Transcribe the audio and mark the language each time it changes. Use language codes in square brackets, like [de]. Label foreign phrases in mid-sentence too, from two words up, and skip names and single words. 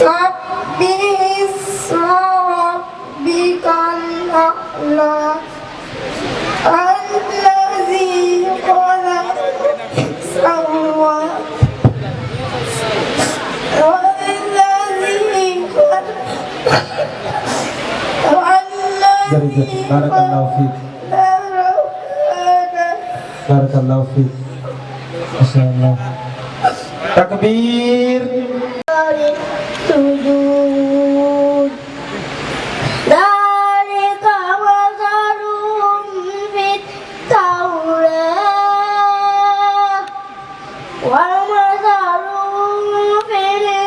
[ar] سبح اسم ربك الأعلى الذي خلق فسوى [en] Very good. [ar] بارك الله فيك. بارك الله فيك. ما شاء الله. تكبير. سجود ذلك مثلهم في التوراة ومثلهم في